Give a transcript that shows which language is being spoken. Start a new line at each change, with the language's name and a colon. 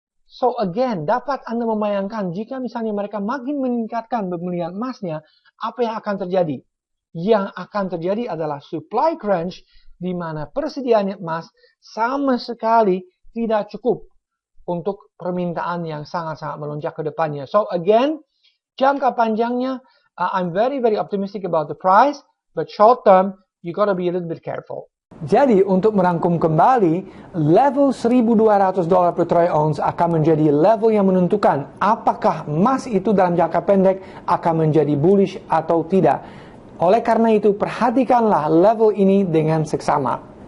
English: So again,
Indonesian: dapat Anda membayangkan jika misalnya mereka makin meningkatkan pembelian emasnya, apa yang akan terjadi? Yang akan terjadi adalah supply crunch, di mana persediaan emas sama sekali tidak cukup untuk permintaan yang sangat-sangat melonjak ke depannya.
English: So again,
Indonesian: jangka panjangnya,
English: I'm very optimistic about the price, but short term, you gotta be a little bit careful.
Indonesian: Jadi, untuk merangkum kembali, level $1.200 per troy ounce akan menjadi level yang menentukan apakah emas itu dalam jangka pendek akan menjadi bullish atau tidak. Oleh karena itu, perhatikanlah level ini dengan seksama.